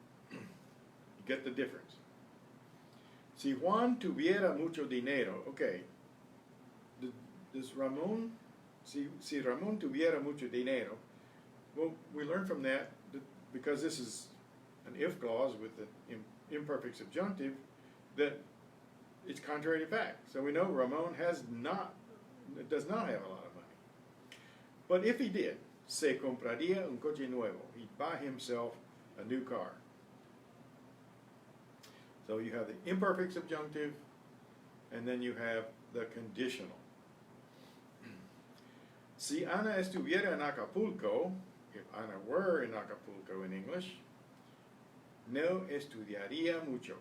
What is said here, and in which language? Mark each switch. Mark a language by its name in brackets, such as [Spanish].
[English] You get the difference. [Spanish] Si Juan tuviera mucho dinero, [English] okay, does Ramon, [Spanish] si Ramon tuviera mucho dinero, [English] well, we learn from that because this is an if clause with an imperfect subjunctive, that it's contrary to fact. So we know Ramon does not have a lot of money. But if he did, [Spanish] se compraría un coche nuevo. [English] He'd buy himself a new car. So you have the imperfect subjunctive, and then you have the conditional. [Spanish] Si Ana estuviera en Acapulco, [English] if Ana were in Acapulco in English, [Spanish] no estudiaría mucho.